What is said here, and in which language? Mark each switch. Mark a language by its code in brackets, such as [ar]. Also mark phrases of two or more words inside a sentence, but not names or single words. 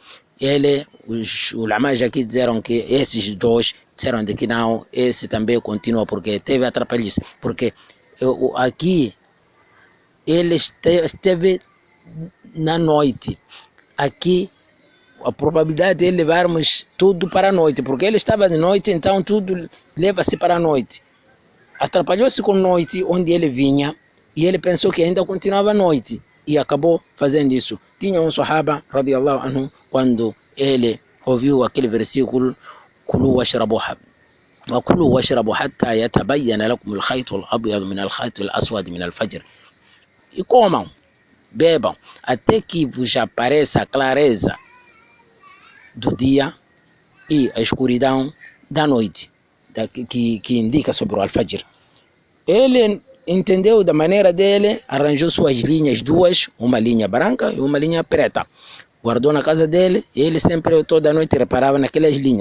[pt] Os ulamás aqui disseram que esses dois disseram de que não, esse também continua, porque teve atrapalhice, porque aqui ele esteve na noite, aqui a probabilidade de levarmos tudo para a noite, porque ele estava de noite, então tudo leva-se para a noite. Atrapalhou-se com a noite onde ele vinha e ele pensou que ainda continuava a noite e acabou fazendo isso. Tinha um sahaba [ar] رضي الله عنه, [pt] quando ele ouviu aquele versículo: [ar] كلوا واشربوا حتى يتبين لكم الخيط الأبيض من الخيط الأسود من الفجر. [pt] E comam, bebam, até que vos apareça a clareza do dia e a escuridão da noite, que indica sobre o Al-Fajr. Ele entendeu da maneira dele, arranjou suas linhas duas, uma linha branca e uma linha preta, guardou na casa dele, e ele sempre, toda noite, reparava naquelas linhas.